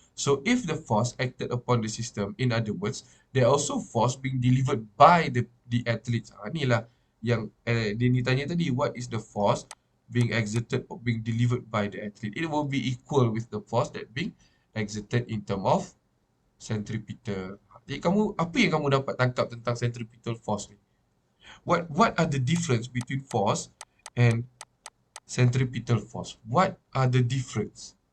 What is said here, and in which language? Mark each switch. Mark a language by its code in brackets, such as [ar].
[en] So if the force acted upon the system, in other words, there also force being delivered by the athletes. [ms] Inilah yang dia ni tanya tadi, [en] what is the force being exerted or being delivered by the athlete? It will be equal with the force that being exerted in term of centripetal. [ms] Jadi apa yang kamu dapat tangkap tentang centripetal force ni? [en] What are the difference between force and centripetal force? What are the difference?